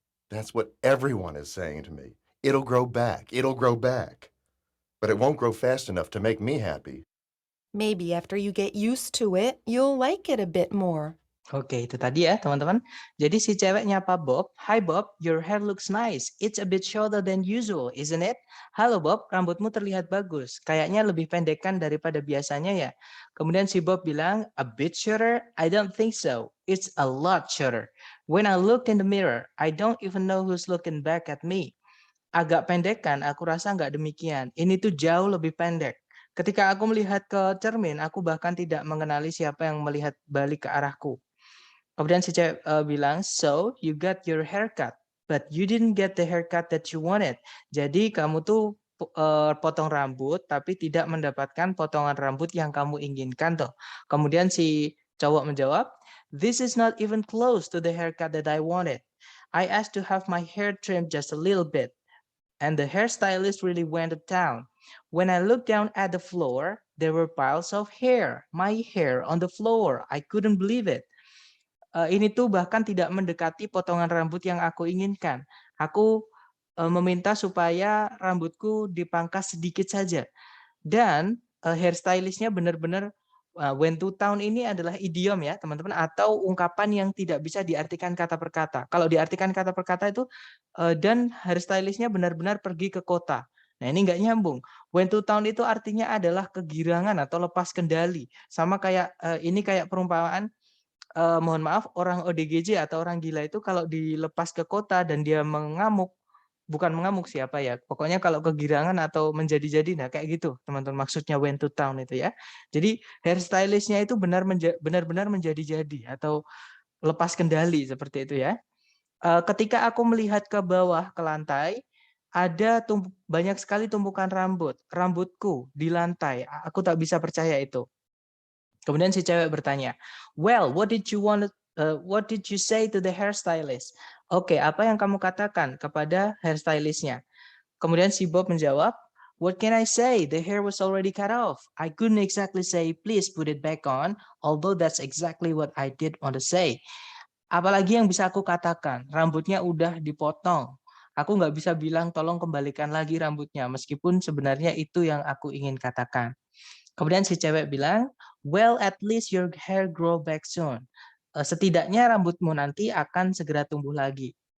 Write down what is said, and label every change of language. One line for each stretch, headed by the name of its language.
English: That's what everyone is saying to me. It'll grow back. It'll grow back. But it won't grow fast enough to make me happy. Maybe after you get used to it, you'll like it a bit more.
Indonesian: Oke, itu tadi ya teman-teman. Jadi si cewek nyapa Bob,
English: "Hi Bob, your hair looks nice. It's a bit shorter than usual, isn't it?"
Indonesian: "Halo Bob, rambutmu terlihat bagus. Kayaknya lebih pendekkan daripada biasanya ya." Kemudian si Bob bilang,
English: "A bit shorter? I don't think so. It's a lot shorter. When I looked in the mirror, I don't even know who's looking back at me."
Indonesian: Agak pendek kan? Aku rasa nggak demikian. Ini tuh jauh lebih pendek. Ketika aku melihat ke cermin, aku bahkan tidak mengenali siapa yang melihat balik ke arahku. Kemudian si cewek bilang,
English: "So, you got your haircut, but you didn't get the haircut that you wanted."
Indonesian: Jadi kamu tuh potong rambut, tapi tidak mendapatkan potongan rambut yang kamu inginkan tuh. Kemudian si cowok menjawab,
English: This is not even close to the haircut that I wanted. I asked to have my hair trimmed just a little bit, and the hairstylist really went to town. When I looked down at the floor, there were piles of hair, my hair on the floor. I couldn't believe it.
Indonesian: Ini tuh bahkan tidak mendekati potongan rambut yang aku inginkan. Aku meminta supaya rambutku dipangkas sedikit saja. Dan hairstylistnya benar-benar
English: went to town
Indonesian: ini adalah idiom ya teman-teman, atau ungkapan yang tidak bisa diartikan kata per kata. Kalau diartikan kata per kata itu dan hairstylistnya benar-benar pergi ke kota. Nah ini nggak nyambung. Went to town itu artinya adalah kegirangan atau lepas kendali. Sama kayak ini kayak perumpamaan mohon maaf, orang ODGJ atau orang gila itu kalau dilepas ke kota dan dia mengamuk, bukan mengamuk siapa ya, pokoknya kalau kegirangan atau menjadi-jadi, nah kayak gitu teman-teman maksudnya
English: went to town
Indonesian: itu ya. Jadi hairstylistnya itu benar-benar menjadi-jadi atau lepas kendali seperti itu ya. Ketika aku melihat ke bawah ke lantai, ada banyak sekali tumpukan rambutku di lantai. Aku tak bisa percaya itu. Kemudian si cewek bertanya,
English: "Well, what did you say to the hairstylist?"
Indonesian: Oke, apa yang kamu katakan kepada hairstylistnya? Kemudian si Bob menjawab,
English: "What can I say? The hair was already cut off. I couldn't exactly say, please put it back on, although that's exactly what I did want to say."
Indonesian: Apalagi yang bisa aku katakan? Rambutnya udah dipotong. Aku nggak bisa bilang tolong kembalikan lagi rambutnya, meskipun sebenarnya itu yang aku ingin katakan. Kemudian si cewek bilang,
English: "Well, at least your hair grow back soon."
Indonesian: Setidaknya rambutmu nanti akan segera tumbuh lagi.